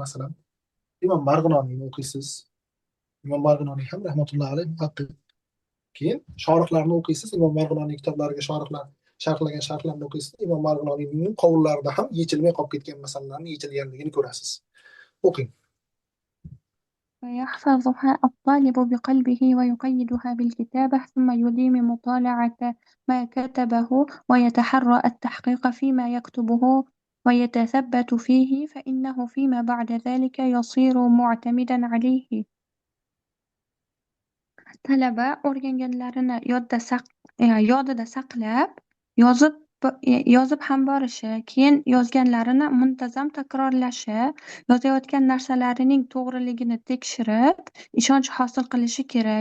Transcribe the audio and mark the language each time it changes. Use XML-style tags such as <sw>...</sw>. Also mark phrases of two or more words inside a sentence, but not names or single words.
<uz>Masalan, Imom Marg'inoniyni o'qiysiz. Imom Marg'inoniy ham</uz> <ar>رحمة الله عليه</ar> <uz>muhaqqiq. Keyin shorihlarni o'qiysiz, Imom Marg'inoniyning kitoblariga sharhlagan sharhlarni o'qiysiz. Imom Marg'inoniyning qovullarida ham yechilmay qolib ketgan masalalarning yechilganligini ko'rasiz. O'qing.</uz> <ar>ويحفظها الطالب بقلبه ويقيدها بالكتابة ثم يديم مطالعة ما كتبه ويتحرى التحقيق فيما يكتبه ويتثبت فيه فإنه فيما بعد ذلك يصير معتمدا عليه.</ar> <uz>Talaba o'rganganlarini yodida saqlab, yozib ham borishi, keyin yozganlarini muntazam takrorlashi, yozayotgan narsalarining to'g'riligini tekshirib, ishonch hosil qilishi kerak.</uz>